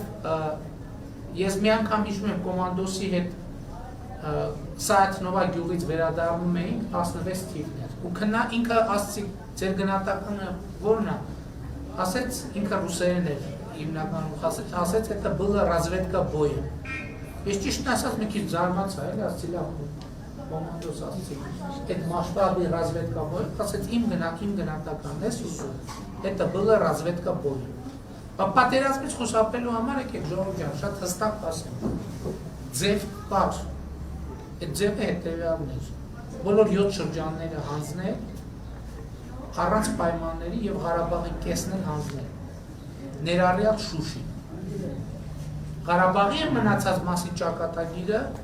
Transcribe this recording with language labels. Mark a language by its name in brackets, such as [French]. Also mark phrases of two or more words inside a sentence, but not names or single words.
[Armenian] ես մի անգամ հիշում եմ կոմանդոսի հետ Սայաթնովա գյուղից վերադառնում էինք 16 թիվն էր։ Ու ինքը ասացի ձեր գնահատականը ո՞րն է։ Ասեց ինքը ռուսերեն էր հիմնականում ասեց [Russian] это было разведка боем։ [Armenian] Ես ճիշտն ասած մի քիչ զարմացա, էլի ասացի լավ կոմանդոս ասացի այդ մասշտաբի [Russian] разведка боем, [Armenian] ասեց իմ գնահատականն էս ուսում։ [Russian] Это было разведка боем։ [Armenian] Պատերազմից խուսափելու համար եկեք ժողովուրդ ջան, շատ հստակ ասեմ։ Ձև կար։ Այդ ձևը հետևյալն էր։ Բոլոր 7 շրջանները հանձնել առանց պայմանների եւ Ղարաբաղի կեսն էլ հանձնել։ Ներառյալ Շուշին։ Ղարաբաղի մնացած մասի ճակատագիրը